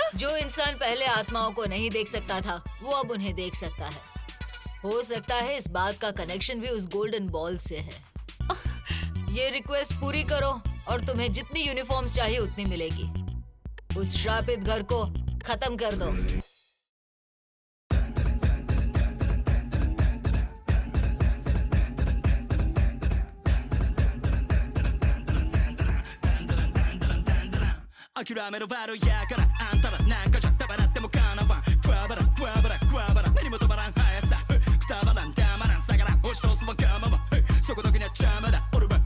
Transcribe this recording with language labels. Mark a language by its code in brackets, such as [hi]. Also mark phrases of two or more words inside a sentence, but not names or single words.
[hi] जो इंसान पहले आत्माओं को नहीं देख सकता था, वो अब उन्हें देख सकता है। हो सकता है इस बात का कनेक्शन भी उस गोल्डन बॉल से है। ये रिक्वेस्ट पूरी करो और तुम्हें जितनी यूनिफॉर्म्स चाहिए उतनी मिलेगी। उस श्रापित घर को खत्म कर दो। [ja] 諦めろバロやからあんたらなんかじゃたばらってもかなわんクワバラクワバラクワバラ目にも止まらん速さくたばらんたまらん下がらん押し通すわがままそこだけにゃ邪魔だ俺はもう